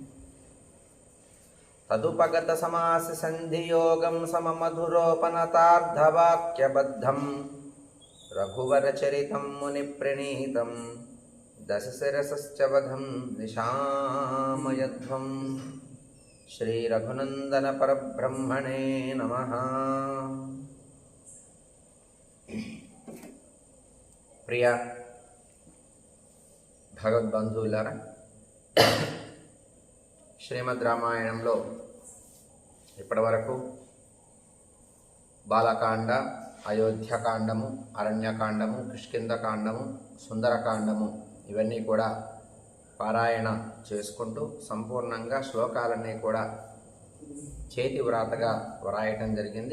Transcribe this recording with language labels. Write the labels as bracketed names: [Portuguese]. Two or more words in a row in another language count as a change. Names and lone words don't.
[Sanskrit] तदुपगतसमाससन्धियोगं सममधुरोपनतार्धवाक्यबद्धम् रघुवरचरितं मुनिप्रणीतं दशशिरसश्च वधं निशामयध्वं। श्रीरघुनन्दनपरब्रह्मणे नमः। [Telugu] ప్రియ భగవద్బంధువులారా, శ్రీమద్ రామాయణంలో ఇప్పటివరకు బాలకాండ, అయోధ్యకాండము, అరణ్యకాండము, కిష్కింధకాండము, సుందరకాండము ఇవన్నీ కూడా పారాయణ చేసుకుంటూ సంపూర్ణంగా శ్లోకాలన్నీ కూడా చేతి వ్రాతగా వ్రాయటం జరిగింది.